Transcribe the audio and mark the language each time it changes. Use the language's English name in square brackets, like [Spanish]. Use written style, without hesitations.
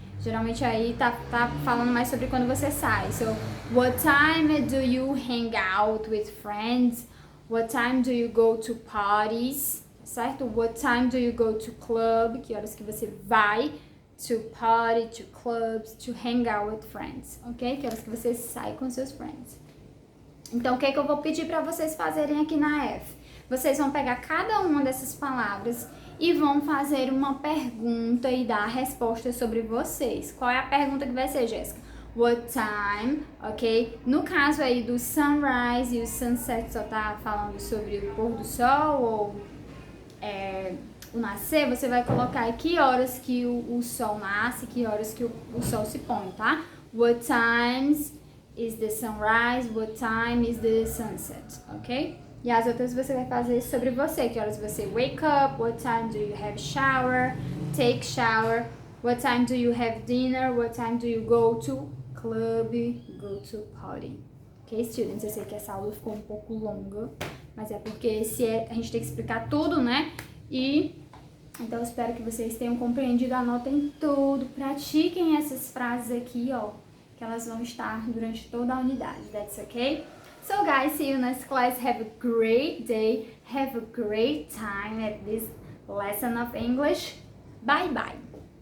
[Portuguese] Geralmente aí tá falando mais sobre quando você sai. [English] So, what time do you hang out with friends? What time do you go to parties? [Portuguese] Certo? [English] What time do you go to club? [Portuguese] Que horas que você vai [English] to party, to clubs, to hang out with friends, [Portuguese] ok? Que horas que você sai com seus friends. Então, o que é que eu vou pedir para vocês fazerem aqui na F? Vocês vão pegar cada uma dessas palavras e vão fazer uma pergunta e dar a resposta sobre vocês. Qual é a pergunta que vai ser, Jéssica? [English] What time, [Portuguese] ok? No caso aí do sunrise e o sunset só tá falando sobre o pôr do sol ou o nascer, você vai colocar que horas que o sol nasce, que horas que o sol se põe, tá? [English] What times is the sunrise, what time is the sunset, ok? [Portuguese] E as outras você vai fazer sobre você, que horas você [English] wake up, what time do you have shower, take shower, what time do you have dinner, what time do you go to club, go to party. [Portuguese] Ok, students? Eu sei que essa aula ficou um pouco longa, mas é porque a gente tem que explicar tudo, né? Então eu espero que vocês tenham compreendido, anotem tudo, pratiquem essas frases aqui, ó, que elas vão estar durante toda a unidade. [English] That's okay? So guys, see you next class. Have a great day. Have a great time at this lesson of English. Bye bye.